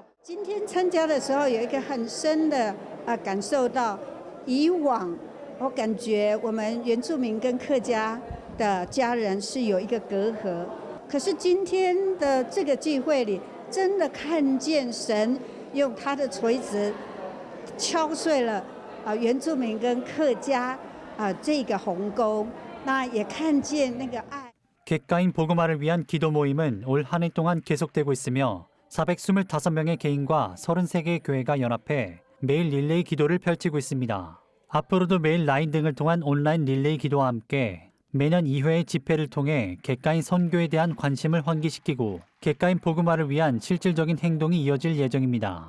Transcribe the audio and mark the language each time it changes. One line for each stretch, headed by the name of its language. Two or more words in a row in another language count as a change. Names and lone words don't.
Chinese: 今天参加的时候，有一个很深的感受到，以往我感觉我们原住民跟客家的家人是有一个隔阂。可是今天的这个聚会里，真的看见神用他的锤子敲碎了原住民跟客家这个鸿沟，那也看见那个爱。
Korean: 객가인 복음화를 위한 기도 모임은 올 한 해 동안 계속되고 있으며 425명의 개인과 33개의 교회가 연합해 매일 릴레이 기도를 펼치고 있습니다. 앞으로도 매일 라인 등을 통한 온라인 릴레이 기도와 함께 매년 2회의 집회를 통해 객가인 선교에 대한 관심을 환기시키고 객가인 복음화를 위한 실질적인 행동이 이어질 예정입니다.